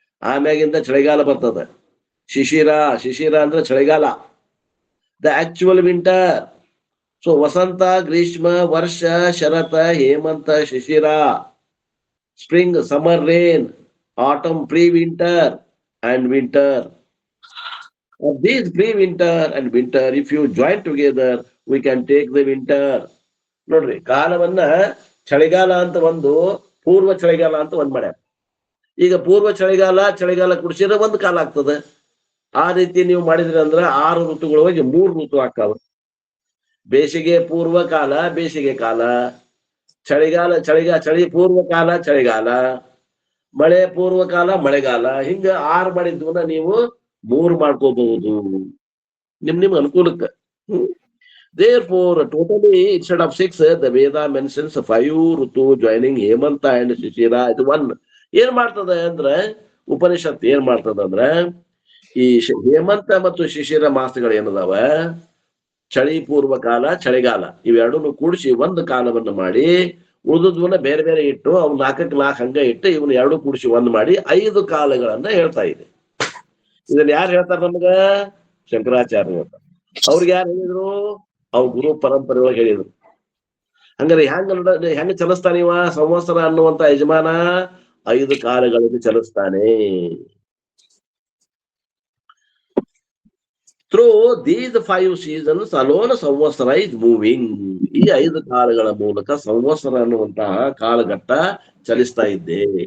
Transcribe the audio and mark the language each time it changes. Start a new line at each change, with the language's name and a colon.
Kannada: ಆಮ್ಯಾಗಿಂದ ಚಳಿಗಾಲ ಬರ್ತದ. ಶಿಶಿರ ಅಂದ್ರೆ ಚಳಿಗಾಲ,
English: The actual winter. So ವಸಂತ, ಗ್ರೀಷ್ಮ, ವರ್ಷ, ಶರತ, ಹೇಮಂತ, ಶಿಶಿರ, spring, summer, rain, autumn, pre-winter and winter. Of these pre-winter and winter, if you join together, we can take the winter.
Kannada: ನೋಡ್ರಿ, ಕಾಲವನ್ನ ಚಳಿಗಾಲ ಅಂತ ಒಂದು, ಪೂರ್ವ ಚಳಿಗಾಲ ಅಂತ ಒಂದ್ ಮಾಡ್ಯಾರ. ಈಗ ಪೂರ್ವ ಚಳಿಗಾಲ ಕುಡಿಸಿದ್ರೆ 1 ಕಾಲ ಆಗ್ತದೆ. ಆ ರೀತಿ ನೀವು ಮಾಡಿದ್ರಿ ಅಂದ್ರ 6 ಋತುಗಳೊಳಗೆ 3 ಋತು ಆಗ್ತಾವ. ಬೇಸಿಗೆ ಪೂರ್ವ ಕಾಲ, ಬೇಸಿಗೆ ಕಾಲ, ಚಳಿ ಪೂರ್ವ ಕಾಲ, ಚಳಿಗಾಲ, ಮಳೆ ಪೂರ್ವ ಕಾಲ, ಮಳೆಗಾಲ. ಹಿಂಗ 6 ಮಾಡಿದ್ವನ್ನ ನೀವು 3 ಮಾಡ್ಕೋಬಹುದು ನಿಮ್ ಅನುಕೂಲಕ್ಕೆ.
English: Therefore, totally instead of 6, the Veda mentions 5 ritu joining Hemanta and Shishira.
Kannada: ಇದು 1. ಏನ್ ಮಾಡ್ತದ ಅಂದ್ರೆ, ಉಪನಿಷತ್ ಏನ್ ಮಾಡ್ತದ ಅಂದ್ರೆ, ಈ ಹೇಮಂತ ಮತ್ತು ಶಿಶಿರ ಮಾಸಗಳು ಏನದಾವ, ಚಳಿ ಪೂರ್ವ ಕಾಲ, ಚಳಿಗಾಲ, ಇವೆರಡನ್ನು ಕೂಡಿಸಿ 1 ಕಾಲವನ್ನು ಮಾಡಿ, ಉಳಿದದ್ವನ್ನ ಬೇರೆ ಬೇರೆ ಇಟ್ಟು, ಅವ್ನು 4ಕ್ಕೆ 4 ಹಂಗ ಇಟ್ಟು, ಇವನು 2 ಕೂಡಿಸಿ 1 ಮಾಡಿ 5 ಕಾಲಗಳನ್ನ ಹೇಳ್ತಾ ಇದೆ. ಇದನ್ನ ಯಾರು ಹೇಳ್ತಾರ ನಮ್ಗ? ಶಂಕರಾಚಾರ್ಯ ಹೇಳ್ತಾರೆ. ಅವ್ರಿಗೆ ಯಾರು ಹೇಳಿದ್ರು? ಅವ್ರ ಗುರು ಪರಂಪರೆ ಒಳಗೆ ಹೇಳಿದ್ರು. ಹಂಗಾರೆ ಹೆಂಗ ಚಲಿಸ್ತಾನ ಇವ ಸಂವತ್ಸರ ಅನ್ನುವಂತ ಯಜಮಾನ? 5 ಕಾಲಗಳಲ್ಲಿ ಚಲಿಸ್ತಾನೆ.
English: Through these 5 seasons alone, samvatsara is moving.
Kannada: ಈ 5 ಕಾಲಗಳ ಮೂಲಕ ಸಂವತ್ಸರ ಅನ್ನುವಂತಹ ಕಾಲಘಟ್ಟ ಚಲಿಸ್ತಾ ಇದ್ದೆ.